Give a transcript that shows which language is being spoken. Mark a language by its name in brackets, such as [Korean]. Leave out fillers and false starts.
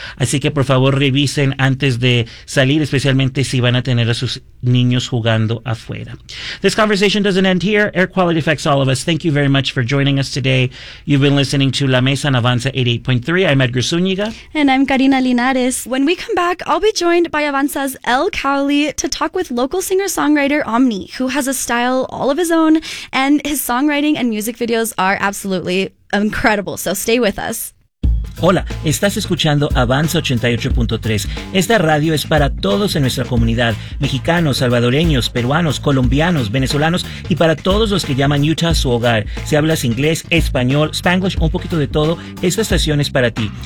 [Spanish] Así que por favor revisen antes de salir, especialmente si van a tener a sus niños jugando afuera. [English] This conversation doesn't end here. Air quality affects all of us. Thank you very much for joining us today. You've been listening to La Mesa en Avanza 88.3. I'm Edgar Zúñiga. And I'm Karina Linares. When we come back, I'll be joined by Avanza's El Cowley to talk with local singer-songwriter Omni, who has a style all of his own, and his songwriting and music videos are absolutely incredible. So stay with us. [Spanish] Hola, estás escuchando Avanza 88.3. Esta radio es para todos en nuestra comunidad, mexicanos, salvadoreños, peruanos, colombianos, venezolanos y para todos los que llaman Utah su hogar. Si hablas inglés, español, spanglish, un poquito de todo, esta estación es para ti.